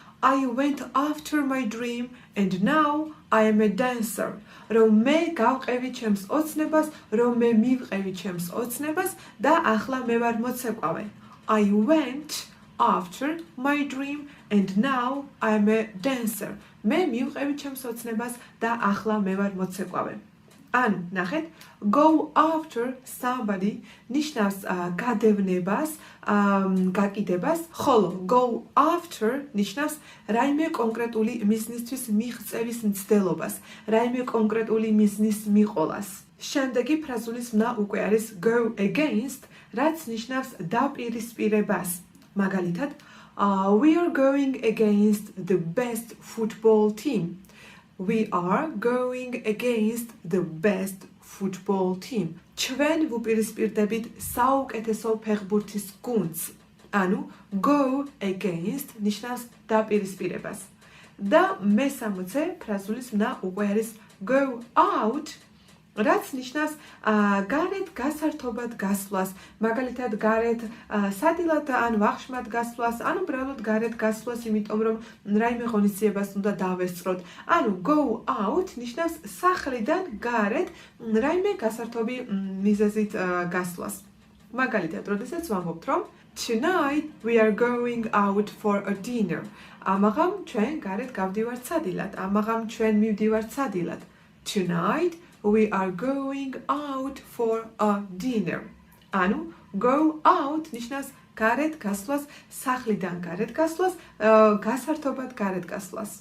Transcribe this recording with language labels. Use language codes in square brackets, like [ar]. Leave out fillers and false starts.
[en] I went after my dream and now I am a dancer. [ka] რომ მე გავყევი ჩემს ოცნებას, რომ მე მივყევი ჩემს ოცნებას და ახლა მე ვარ მოცეკვავე. [en] I went after my dream and now I am a dancer. [ka] მე მივყევი ჩემს ოცნებას და ახლა მე ვარ მოცეკვავე. ან ნახეთ, [en] go after somebody [ka] ნიშნავს გადევნებას, გაკიდებას, ხოლო go after ნიშნავს რაიმე კონკრეტული მიზნისთვის მიღწევის მცდელობას, რაიმე კონკრეტული მიზნის მიყოლას. შემდეგი ფრაზულის მნა უკვე არის go against, რაც ნიშნავს დაპირისპირებას. მაგალითად, [en] we are going against the best football team. We are going against the best football team. [ka] ჩვენ ვუპირისპირდებით საუკეთესო ფეხბურთის გუნდს. ანუ go against ნიშნავს დაპირისპირებას. და მესამოცე ფრაზულის მნა უკვე არის go out, რაც ნიშნავს გარეთ გასართობად გასვლას, მაგალითად გარეთ სადილად ან ვახშმად გასვლას, ან უბრალოდ გარეთ გასვლას, იმიტომ რომ რაიმე ღონისძიებას უნდა დავესწროთ. ანუ go out ნიშნავს სახლიდან გარეთ რაიმე გასართობი მიზეზით გასვლას. მაგალითად, როდესაც ვამბობთ, რომ [en] tonight we are going out for a dinner. [ka] ამაღამ ჩვენ გარეთ გავდივართ სადილად, ამაღამ ჩვენ მივდივართ სადილად. [en] Tonight we are going out for a dinner. [ka] ანუ go out ნიშნავს გარეთ გასვლას, სახლიდან გარეთ გასვლას, გასართობად გარეთ გასვლას.